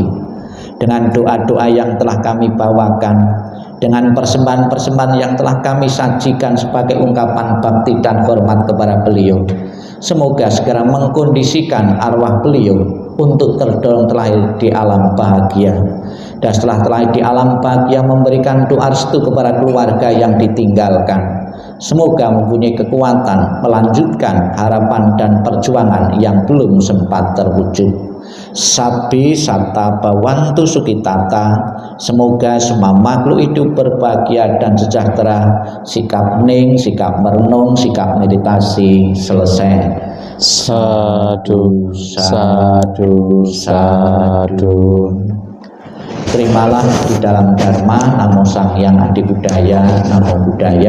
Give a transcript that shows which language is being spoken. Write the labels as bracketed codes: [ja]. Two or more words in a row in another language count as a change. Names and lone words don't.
[id] Dengan doa-doa yang telah kami bawakan, dengan persembahan-persembahan yang telah kami sajikan sebagai ungkapan bakti dan hormat kepada beliau, semoga segera mengkondisikan arwah beliau untuk terdorong terlahir di alam bahagia, dan setelah terlahir di alam bahagia memberikan doa restu kepada keluarga yang ditinggalkan. Semoga mempunyai kekuatan melanjutkan harapan dan perjuangan yang belum sempat terwujud. [pi] Sabbi satta bhavantu sukitata. [id] Semoga semua makhluk hidup berbahagia dan sejahtera. Sikap hening, sikap merenung, sikap meditasi selesai. [pi] Sadu, sadu, sadu. [id] Terimalah di dalam Dharma, [pi] Namo Sang Yang Adi Buddhaya, Namo Buddhaya,